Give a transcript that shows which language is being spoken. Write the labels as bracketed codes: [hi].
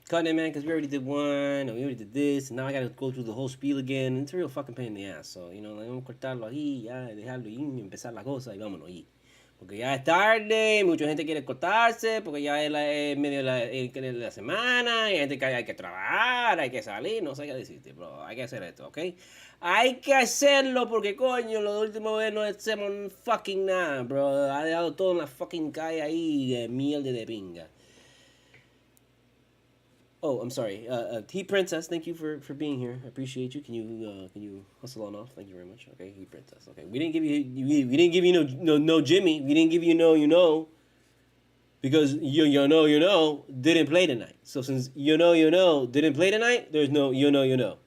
[en] Cutting it, man, because we already did one, and we already did this, and now I gotta go through the whole spiel again. It's a real fucking pain in the ass. So, like, [es] vamos a cortarlo ahí, ya, dejarlo ahí, y empezar la cosa, y vámonos ahí. Porque ya es tarde, mucha gente quiere cortarse, porque ya es medio de la semana, y hay gente que hay que trabajar, hay que salir, no sé qué decirte, bro. Hay que hacer esto, ¿ok? Hay que hacerlo porque, coño, lo último vez no hacemos fucking nada, bro. Ha dejado todo en la fucking calle ahí, miel de pinga. [en] Oh, I'm sorry. Heat Princess, thank you for being here. I appreciate you. Can you hustle on off? Thank you very much. Okay, Heat Princess. Okay, we didn't give you no Jimmy. We didn't give you because you know didn't play tonight. So since you know didn't play tonight, there's no you know.